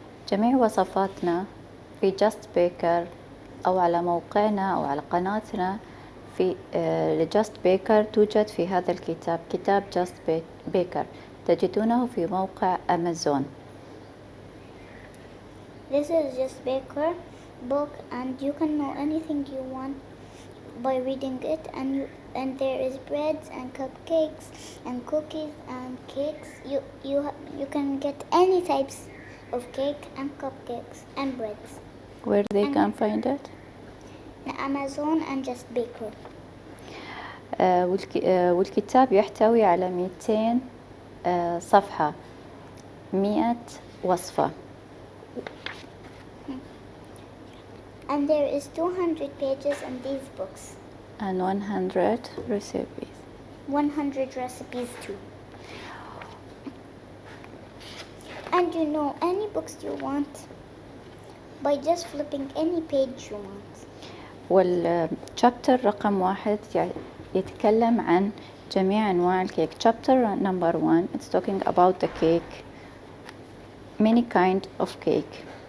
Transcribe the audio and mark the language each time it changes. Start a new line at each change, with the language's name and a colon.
Arabic: جميع وصفاتنا في جاست بيكر أو على موقعنا أو على قناتنا في جاست بيكر توجد في هذا الكتاب، كتاب جاست بيكر، تجدونه في موقع أمازون.
English: This is just baker book, and you can know anything you want by reading it. And there is breads and cupcakes and cookies and cakes. You can get any types of cake and cupcakes and breads. Where they can find it? Amazon and just baker.
Arabic: والكتاب يحتوي على 200 صفحة، 100 وصفة.
English: And there is 200 pages in these books. And 100 recipes. 100 recipes too. And you know any books you want by just flipping any page you want.
Arabic: والشابتر رقم 1 يتكلم عن جميع أنواع الكيك.
English: Chapter number 1 it's talking about the cake, many kind of cake.